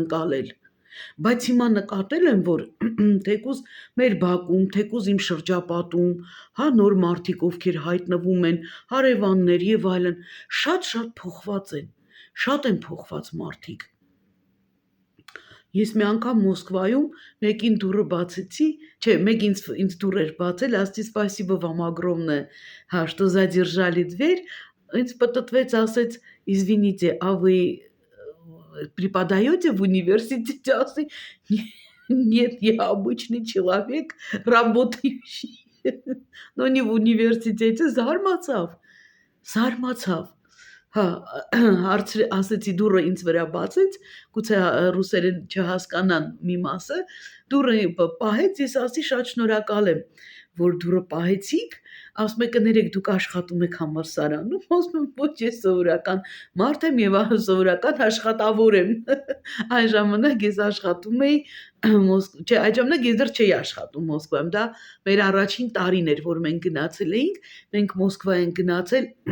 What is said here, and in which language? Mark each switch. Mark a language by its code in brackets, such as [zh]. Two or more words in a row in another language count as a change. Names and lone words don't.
[hy] ընկալել, բայց հիմա նկատել եմ, որ թեկուզ մեր բակում, թեկուզ իմ շրջապատում, հա նոր մարդիկ, ովքեր հայտնվում են, հարևաններ եւ այլն, շատ փոխված են, շատ են փոխված մարդիկ։ Ես մի անգամ Մոսկվայում մեկին դուռը բացեցի, չէ, մեկ ինձ դուռ էր бацել, ասացի [ru] спасибо вам огромное, что задержали дверь, [hy] ինձ պտտվեց, ասեց, [ru] извините, а вы преподаете в университете? Ասի, нет, я обычный человек, работающий, но не в университете, [hy] զարմացավ, հա, ասեցի դուռը ինձ վրա բացեց, գուցե ռուսերեն չհասկանան մի մասը, դուռը պահեց, ես ասի շատ շնորհակալ եմ, որ դուռը պահեցիք, ասում է կներեք դուք աշխատում եք համալսարանում, ասում եմ ոչ ես սովորական մարդ եմ եւ սովորական աշխատավոր եմ, այն ժամանակ ես աշխատում էի չէ, այդ ժամանակ ես դեռ չէի աշխատում Մոսկվայում, դա մեր առաջին տարին էր, որ մենք գնացել էինք, մենք Մոսկվա ենք գնացել